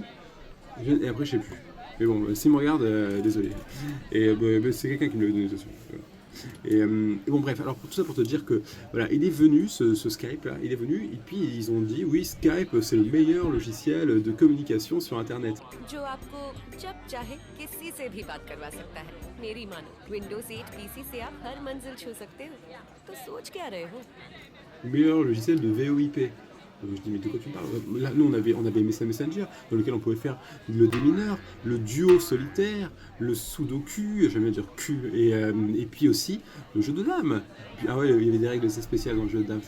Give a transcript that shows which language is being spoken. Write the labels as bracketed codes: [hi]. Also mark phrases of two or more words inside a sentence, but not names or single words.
[fr] Et après, je sais plus. Mais bon, s'il me regarde, désolé. Et c'est quelqu'un qui me l'a donné dessus. Et bon, bref, alors tout ça pour te dire que voilà, il est venu ce Skype là, il est venu et puis ils ont dit oui, Skype c'est le meilleur logiciel de communication sur internet. [hi] जो आपको जब चाहे किसी से भी बात करवा सकता है। मेरी मानो Windows 8 PC से आप हर मंजिल छू सकते हो। तो सोच क्या रहे हो? [fr] Meilleur logiciel de VoIP. Donc je dis mais de quoi tu parles? Là nous on avait MSN Messenger dans lequel on pouvait faire le démineur, le duo solitaire, le sudoku, j'aime bien dire Q, et puis aussi le jeu de dames. Puis, ah ouais, il y avait des règles assez spéciales dans le jeu de dames.